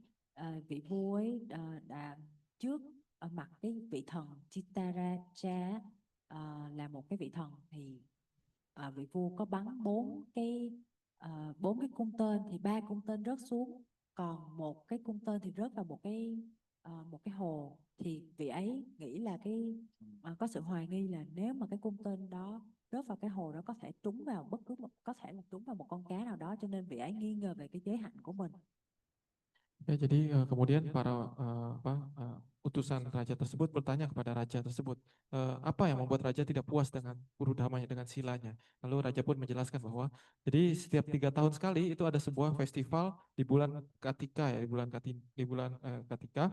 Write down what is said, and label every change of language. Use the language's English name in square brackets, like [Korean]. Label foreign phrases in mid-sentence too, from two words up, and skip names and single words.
[Vietnamese] Vị vua ấy đã trước mặt cái vị thần Chittaraja là một cái vị thần, thì vị vua có bắn 4 cái cung tên, thì 3 cung tên rớt xuống, còn 1 cái cung tên thì rớt vào một cái hồ. Thì vị ấy nghĩ là có sự hoài nghi là nếu mà cái cung tên đó rớt vào cái hồ đó có thể trúng vào trúng vào một con cá nào đó, cho nên vị ấy nghi ngờ về cái giới hạnh của mình. [Indonesian] Ya, jadi kemudian para utusan raja tersebut bertanya kepada raja tersebut, apa yang membuat raja tidak puas dengan Kurudamanya, dengan silanya. Lalu raja pun menjelaskan bahwa jadi setiap 3 tahun sekali itu ada sebuah festival di bulan Katika ya, di bulan Katika.